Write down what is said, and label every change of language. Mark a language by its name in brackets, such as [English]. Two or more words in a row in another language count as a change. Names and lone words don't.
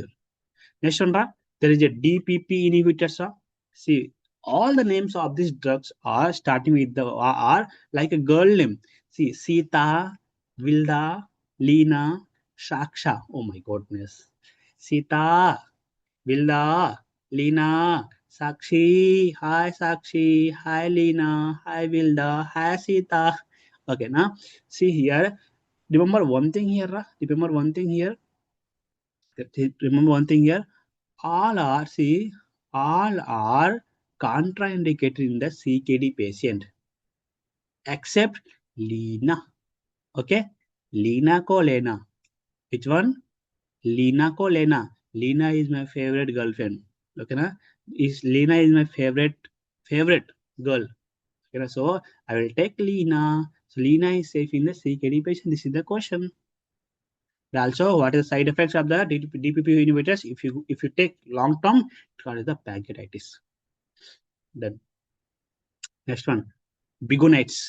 [English] Next one, there is a DPP inhibitors. See, all the names of these drugs are starting with the are like a girl name. See, Sita, Vilda, Lena, Saksha. Oh my goodness. Sita, Vilda, Lena, Sakshi. Hi Sakshi. Hi Lena. Hi Vilda. Hi Sita. Okay, now see here. Remember one thing here. Remember one thing here. Remember one thing here. All are, see, all are contraindicated in the CKD patient except Lena. Okay, [Hindi] Lena ko Lena. [English] Which one? [Hindi] Lena ko Lena. [English] Lena is my favorite girlfriend. Okay, na? Lena is my favorite girl. Okay, na? So I will take Lena. So Lena is safe in the CKD patient. This is the question. Also, what is the side effects of the DPP inhibitors? If you take long term, it causes the pancreatitis. Then next one, bigonites.